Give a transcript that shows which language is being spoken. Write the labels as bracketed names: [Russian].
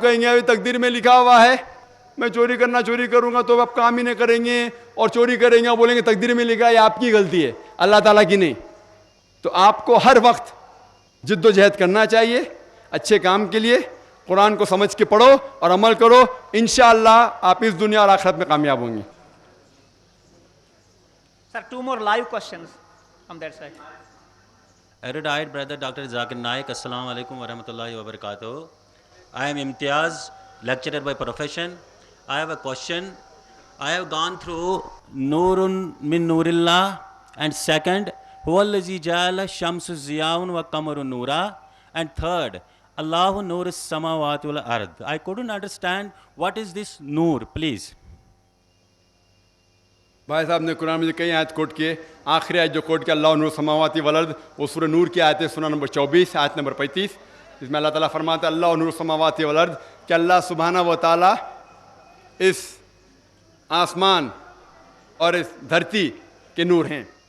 [Urdu] آپ کہیں گے ابھی تقدیر میں لکھا ہوا ہے میں چوری کروں گا, تو آپ کام ہی نہیں کریں گے, اور چوری کریں گے اور بولیں گے تقدیر میں لکھا ہے, آپ کی غلطی ہے, اللہ تعالیٰ کی نہیں. تو آپ کو ہر وقت جد و جہد کرنا چاہیے اچھے کام کے لیے. قرآن کو سمجھ کے پڑھو اور عمل کرو, انشاءاللہ آپ اس دنیا اور آخرت میں کامیاب ہوں گے. [English] Sir, 2 more live questions from that side. Erudite brother Dr. Zakir Naik, Assalamu alaikum wa rahmatullahi wa barakatuh. I am Imtiaz, lecturer by profession. I have a question. I have gone through [Arabic] Nurun min Nurillah, [English] and second, [Arabic] Huwallazi ja'ala shamsu ziyaun wa qamaru nura, [English] and third, [Arabic] Allahu nurus samawati wal ard. [English] I couldn't understand what is this nur, please. [Urdu] بھائی صاحب نے قرآن میں کئی آیت کوٹ کیے, آخری آیت جو کوٹ کیا [Arabic] اللہ نور سماواتی والارض, [Urdu] وہ سورہ نور کی آیت ہے, سورہ نمبر 24 آیت نمبر 35, جس میں اللہ تعالیٰ فرماتا ہے [Arabic] اللہ نور سماواتی والارض, [Urdu] کہ اللہ سبحانہ و تعالیٰ اس آسمان اور اس دھرتی کے نور ہیں.